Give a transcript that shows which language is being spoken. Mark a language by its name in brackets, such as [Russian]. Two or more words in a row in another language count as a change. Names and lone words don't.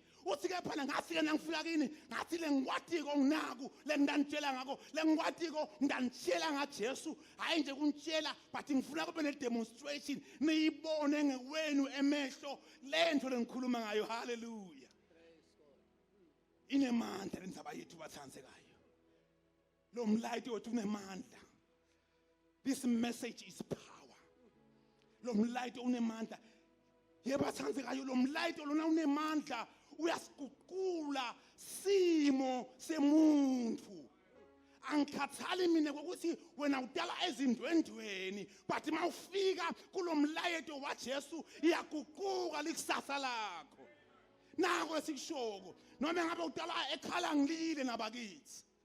[Swati] uthi ke phana ngathi ke nangifika kini ngathi le ngikwatiko nginaku le ngidanitshela ngako le ngikwatiko ngidanitshela ngaJesu hayi nje kunitshela but ngifuna kube ne demonstration niyibone ngewenu emehlo lento lengikhuluma ngayo hallelujah inemandla lendaba yethu bathandzekayo lo mlight wethu unemandla [English] this message is [Swati] power lo mlight unemandla yebathandzekayo lo mlight lona unemandla uyasiguqula simo semuntu angikhathali mina ukuthi wena udala ezindwendweni but mawufika kulomlayeto waJesu iyaguquka likusasa lakho nako esikushoko noma ngabe udala ekhala ngilile nabakithi